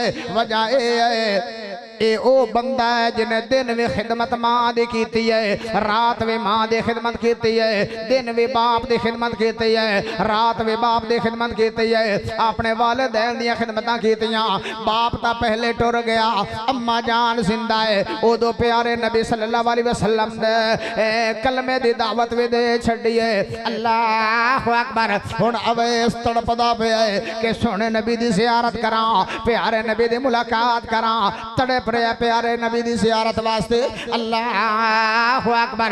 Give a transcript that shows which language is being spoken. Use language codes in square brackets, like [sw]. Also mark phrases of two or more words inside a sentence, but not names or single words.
[pa] ਵਜ੍ਹਾ ਯੇ ਓ ਬੰਦਾ ਹੈ ਜਿਨ੍ਹੇ ਦਿਨ ਭੀ ਖ਼ਿਦਮਤ ਮਾਂ ਦੀ ਕੀਤੀ ਹੈ, ਰਾਤ ਭੀ ਮਾਂ ਦੀ ਖ਼ਿਦਮਤ ਕੀਤੀ ਹੈ, ਦਿਨ ਭੀ ਬਾਪ ਦੀ ਖ਼ਿਦਮਤ ਕੀਤੀ ਹੈ, ਰਾਤ ਭੀ ਬਾਪ ਦੀ ਖ਼ਿਦਮਤ ਕੀਤੀ ਹੈ, ਅਪਣੇ ਵਾਲਿਦੈਨ ਦੀ ਖ਼ਿਦਮਤਾਂ ਕੀਤੀਆਂ। ਬਾਪ ਤਾਂ ਪਹਿਲੇ ਟੁਰ ਗਿਆ, ਅੰਮਾ ਜਾਨ ਜ਼ਿੰਦਾ ਹੈ। ਉਦੋਂ ਪਿਆਰੇ ਨਬੀ ਸੱਲੱਲਾਹੁ ਅਲੈਹਿ ਵਸੱਲਮ ਦੇ ਕਲਮੇ ਦੀ ਦਾਅਵਤ ਭੀ ਦੇ ਛੱਡੀ ਹੈ। [ar] الله أكبر. [pa] ਹੁਣ ਅਵੈਸ ਤੜਪਦਾ ਪਿਆ ਹੈ ਕਿ ਸੋਹਣੇ ਨਬੀ ਦੀ ਜ਼ਿਆਰਤ ਕਰਾਂ, ਪਿਆਰੇ ਨਬੀ ਦੀ ਮੁਲਾਕਾਤ ਕਰਾਂ। ਤੜਪ ਪਿਆਰੇ ਨਬੀ ਦੀ ਜ਼ਿਆਰਤ ਵਾਸਤੇ। [ar] الله أكبر.